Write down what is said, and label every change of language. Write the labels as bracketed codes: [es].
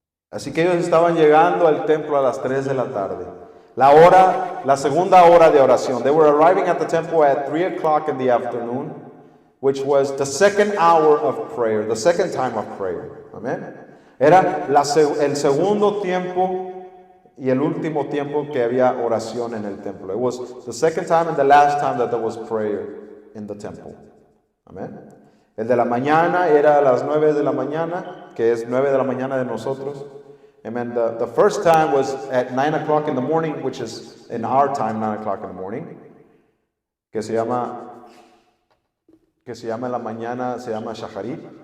[es] Así que ellos estaban llegando al templo a las 3 de la tarde. La segunda hora de oración. [en] They were arriving at the temple at 3 o'clock in the afternoon, which was the second hour of prayer, the second time of prayer. [es] Amén. Era el segundo tiempo y el último tiempo que había oración en el templo. [en] It was the second time and the last time that there was prayer in the temple. [es] Amén. El de la mañana era a las 9 de la mañana, que es 9 de la mañana de nosotros. [en] Amen. The first time was at 9 o'clock in the morning, which is in our time, 9 o'clock in the morning, [es] que se llama en la mañana, se llama Shacharit.